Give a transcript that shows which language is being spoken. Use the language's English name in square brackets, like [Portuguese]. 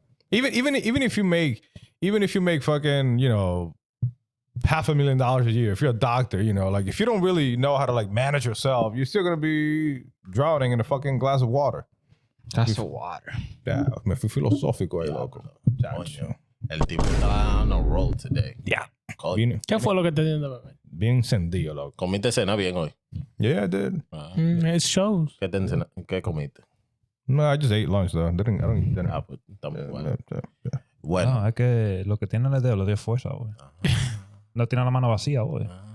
[English] Even if you make fucking, $500,000 a year, if you're a doctor, like if you don't really know how to like manage yourself, you're still gonna be drowning in a fucking glass of water. That's the water. [Spanish] Yeah, me fui filosófico ahí, loco. Coño, el tipo estaba [English] on a roll today. Yeah. [Spanish] Coño. ¿Qué fue lo que te dio de beber? Bien encendido, loco. ¿Comiste cena bien hoy? [English] Yeah, I did. It shows. [Spanish] ¿Qué comiste? [English] No, I just ate lunch though. I don't eat dinner. [Spanish] Ah, pues está muy bueno. [English] Yeah. [Spanish] Bueno. No, es que lo que tiene el dedo lo dio fuerza, güey. No tiene la mano vacía, güey.